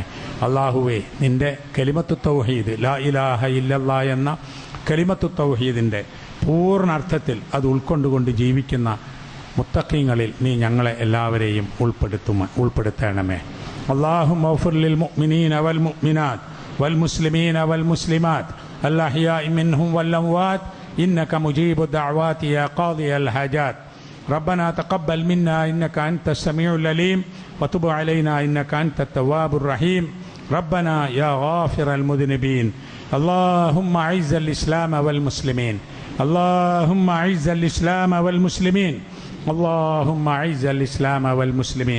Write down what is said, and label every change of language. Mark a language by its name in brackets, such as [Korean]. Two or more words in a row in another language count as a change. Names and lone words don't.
[Malayalam] അള്ളാഹുവേ, നിന്റെ [Arabic] كلمة التوحيد, لا إله إلا الله [Malayalam] എന്ന [Arabic] كلمة التوحيد [Malayalam] പൂർണ്ണാർത്ഥത്തിൽ അത് ഉൾക്കൊണ്ടുകൊണ്ട് ജീവിക്കുന്ന മുത്തഖീങ്ങളിൽ നീ ഞങ്ങളെ എല്ലാവരെയും ഉൾപ്പെടുത്തണമേ. [Arabic] اللهم اغفر للمؤمنين والمؤمنات والمسلمين والمسلمات الأحياء منهم والأموات إنك مجيب الدعوات يا قاضي الحاجات. ربنا تقبل منا إنك أنت السميع العليم وتب علينا إنك أنت التواب الرحيم. ربنا يا غافر المذنبين اللهم أعز الإسلام والمسلمين اللهم أعز الإسلام والمسلمين اللهم أعز الإسلام والمسلمين.